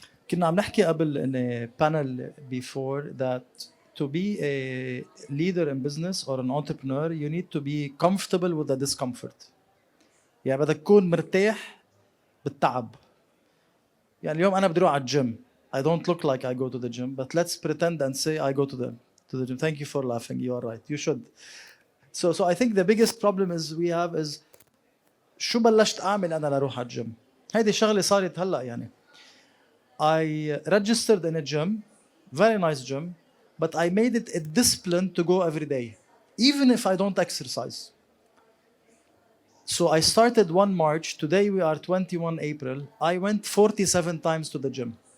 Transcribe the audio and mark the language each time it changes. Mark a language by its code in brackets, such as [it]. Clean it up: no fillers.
[ar] كنا عم نحكي قبل [en] in a panel before that to be a leader in business or an entrepreneur you need to be comfortable with the discomfort. [ar] يعني بدك تكون مرتاح بالتعب. يعني اليوم أنا بدي أروح على الجيم. [en] I don't look like I go to the gym, but let's pretend and say I go to the gym. Thank you for laughing. You are right. You should. So I think the biggest problem is [ar] شو بلشت أعمل أنا لأروح على الجيم؟ هيدي شغلة صارت هلا يعني. [en] I registered in a gym, very nice gym, but I made it a discipline to go every day, even if I don't exercise. So I started 1 March, today we are 21 April, I went 47 times to the gym.